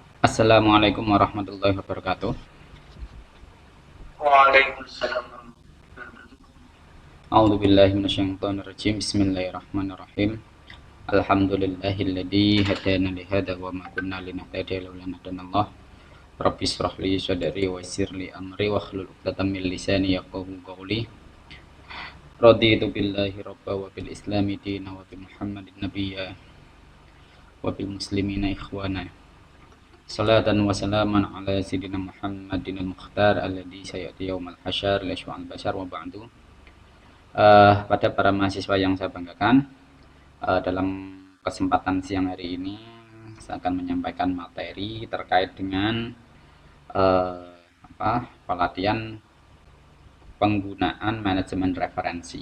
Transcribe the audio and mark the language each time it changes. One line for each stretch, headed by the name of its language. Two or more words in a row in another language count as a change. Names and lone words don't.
Arabic: السلام عليكم ورحمة الله وبركاته. وعليكم السلام ورحمة الله وبركاته. أعوذ بالله من الشيطان الرجيم. بسم الله الرحمن الرحيم. الحمد لله الذي هدانا لهذا وما كنا لنهتدي لولا أن هدانا الله. رب اشرح لي صدري ويسر لي أمري واحلل عقدة من لساني يفقهوا قولي. رضيت بالله ربا وبالإسلام دينا وبمحمد نبيا وبالمسلمين إخوانا. صلاة وسلاما على سيدنا محمد المختار الذي سيأتي يوم الحشر ليشفع البشر وبعد.
Indonesian: Pada para mahasiswa yang saya banggakan, dalam kesempatan siang hari ini saya akan menyampaikan materi terkait dengan pelatihan penggunaan manajemen referensi.